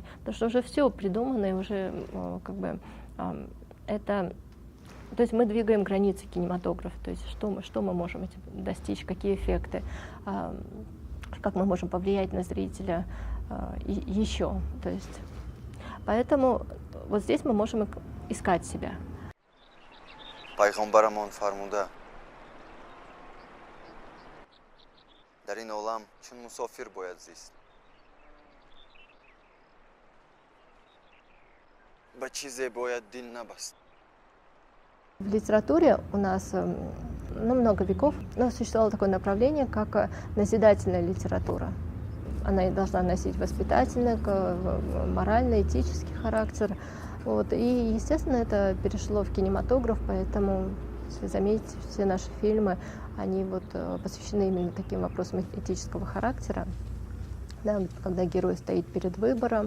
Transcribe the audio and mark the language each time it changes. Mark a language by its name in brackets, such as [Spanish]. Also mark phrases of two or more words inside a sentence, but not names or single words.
[Russian] Потому что уже все придумано, и уже как бы это... То есть мы двигаем границы кинематографа, то есть что мы можем достичь, какие эффекты, как мы можем повлиять на зрителя еще. То есть, поэтому вот здесь мы можем искать себя. [Tajik] пайғамбарамон фармуда дар ин олам чун мусофир бояд зист ба чизе бояд дил набаст. [Russian] В литературе у нас много веков существовало такое направление, как назидательная литература. Она должна носить воспитательный, морально-этический характер. Вот. И, естественно, это перешло в кинематограф, поэтому, если заметите, все наши фильмы, они вот посвящены именно таким вопросам этического характера, да, когда герой стоит перед выбором.